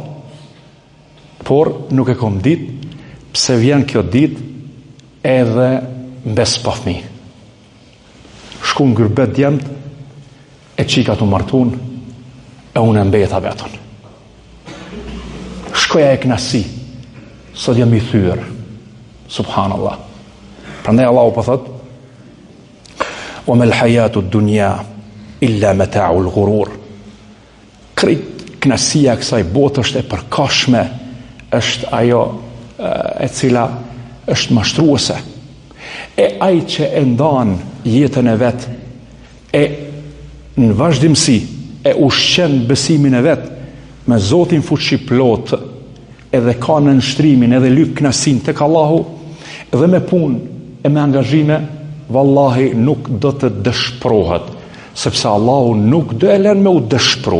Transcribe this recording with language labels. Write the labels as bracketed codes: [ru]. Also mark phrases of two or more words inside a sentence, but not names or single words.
[sq] Por nuk e kom dit, pse vjen kjo dit edhe mbes pa fëmijë. Shku në gërbet djemt, e qika të martun, e unë e mbeta vetën. Shkoja e knasi, sot jam i thyrë, subhanallah. Prandaj Allahu po thot: [ar] "وَمَا الْحَيَاةُ الدُّنْيَا إِلَّا مَتَاعُ الْغُرُورِ." [sq] Krejt knasia kësaj botë është e përkohshme, është ajo e cila është mashtruese. E ai që e ndan jetën e vet, e në vazhdimsi e ushqen besimin e vet me Zotin fuqiplot, edhe ka në nështrimin, edhe lyp knasin tek Allahu, edhe me punë e me angazhime, vallahi nuk do të dëshprohet, sepse Allahu nuk do e lën me u dëshpru.